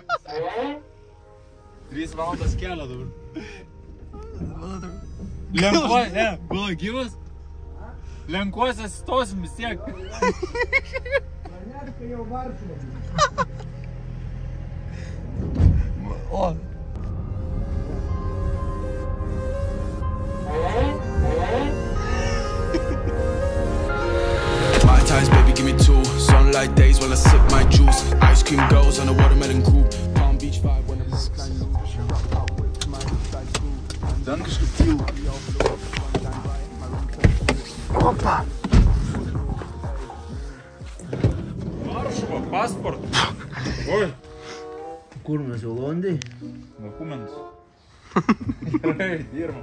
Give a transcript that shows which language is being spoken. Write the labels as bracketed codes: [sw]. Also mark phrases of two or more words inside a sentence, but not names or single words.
[lt] 3 valandas kelio dabar. Lenkuos, ne, buvo gyvas. Lenkuose stosim vis tiek. O. [en] My ties, baby, give me 2. Sunlight days while I sip my juice. Ice cream girls on a watermelon coupe. Palm Beach vibe when I'm [lt] Ten kažkaip tylu. Opa. Varšuva, pasport. Oi. Kur mes jau Londai? Dokumentus. Gerai, dirbam.